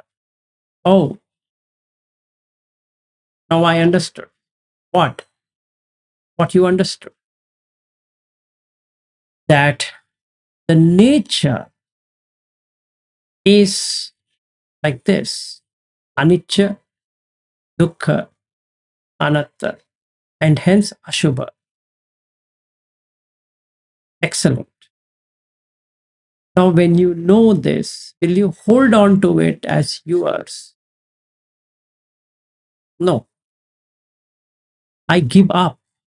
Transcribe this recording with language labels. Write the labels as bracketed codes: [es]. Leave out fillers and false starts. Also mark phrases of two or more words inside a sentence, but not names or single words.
[en] Oh, now I understood. What? What you understood? That the nature is like this: [pi] anicca, dukkha, anatta, [en] and hence ashubha. Excellent. Now, when you know this, will you hold on to it as yours? No. I give up.